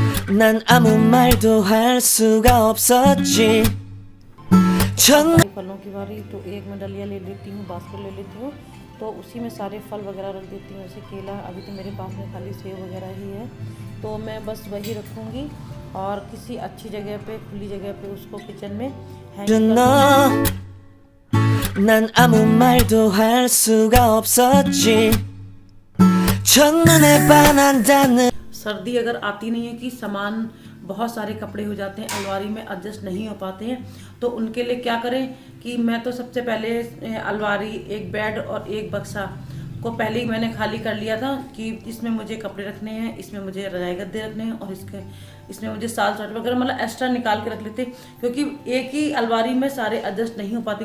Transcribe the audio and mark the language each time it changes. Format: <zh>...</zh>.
<ko>난 아무 말도 할 수가 없었지।</ko> <hi>फलों की बारी, तो एक मैं डलिया ले लेती हूँ, बास्केट ले लेती हूँ, तो उसी में सारे फल वगैरह रख देती हूँ। जैसे केला, अभी तो मेरे पास में खाली सेब वगैरह ही है, तो मैं बस वही रखूँगी और किसी अच्छी जगह पे, खुली जगह पे उसको किचन में हैंग कर।</hi> <ko>난 아무 말도 할 수가 없었지। 첫눈에 반한다는।</ko> <hi>सर्दी अगर आती नहीं है कि सामान बहुत सारे कपड़े हो जाते हैं, अलमारी में एडजस्ट नहीं हो पाते हैं, तो उनके लिए क्या करें कि मैं तो सबसे पहले अलमारी, एक बेड और एक बक्सा को पहले ही मैंने खाली कर लिया था कि इसमें मुझे कपड़े रखने हैं, इसमें मुझे रजाई गद्दे रखने हैं और इसमें मुझे साल स्वेटर वगैरह मतलब एक्स्ट्रा निकाल के रख लेते, क्योंकि एक ही अलमारी में सारे एडजस्ट नहीं हो पाते।</hi>